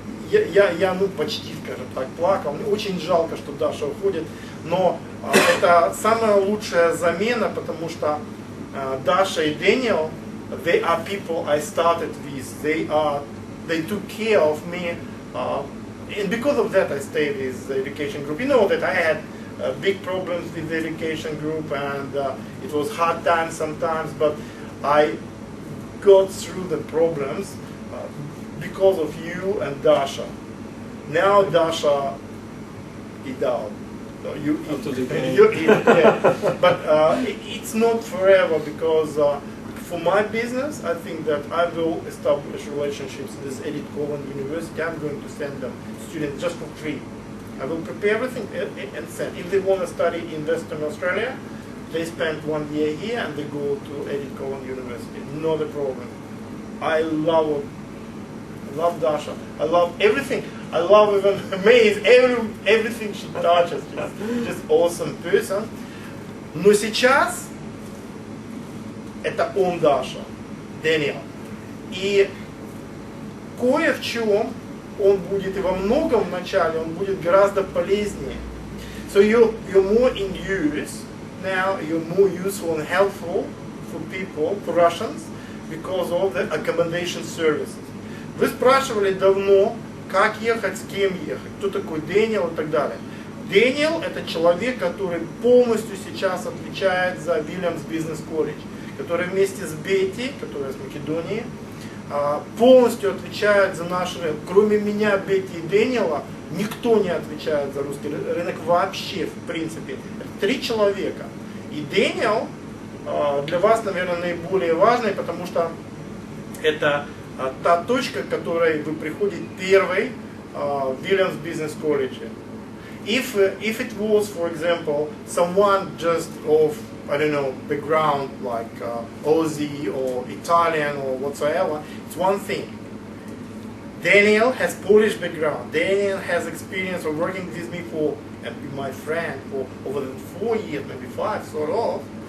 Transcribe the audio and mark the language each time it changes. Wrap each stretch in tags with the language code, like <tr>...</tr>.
<ru>Я ну почти, скажем так, плакал. Мне очень жалко, что Даша уходит, но это самая лучшая замена, потому что</ru> <en>Dasha and Daniel, they are people I started with. They took care of me, and because of that I stayed with the education group. You know that I had big problems with the education group, and it was hard times sometimes, but I got through the problems because of you and Dasha. Now Dasha is out. You eat, yeah. But it's not forever, because for my business, I think that I will establish relationships with Edith Cowan University. I'm going to send them students just for free. I will prepare everything and send. If they want to study in Western Australia, they spend 1 year here and they go to Edith Cowan University. Not a problem. I love Dasha. I love everything. I love even amazed everything she touches. Just awesome person.</en> <ru>Но сейчас это он Даша, Дэниэл. И кое в чем он будет, и во многом в начале он будет гораздо полезнее.</ru> <en>So you're more in use now. You're more useful and helpful for people, for Russians, because of the accommodation services.</en> <ru>Вы спрашивали давно, как ехать, с кем ехать, кто такой Дэниэл и так далее. Дэниэл – это человек, который полностью сейчас отвечает за Вильямс Бизнес Колледж, который вместе с Бетти, которая из Македонии, полностью отвечает за наш рынок. Кроме меня, Бетти и Дэниела, никто не отвечает за русский рынок вообще, в принципе. Это 3 человека. И Дэниел для вас, наверное, наиболее важный, потому что это та точка, к которой вы приходите первой в Вильямс Бизнес Колледже.</ru> <en>If it was, for example, someone just of, I don't know, background like Aussie or Italian or whatsoever, it's one thing. Daniel has Polish background. Daniel has experience of working with me for, and be my friend for over 4 years, maybe 5, sort of.</en>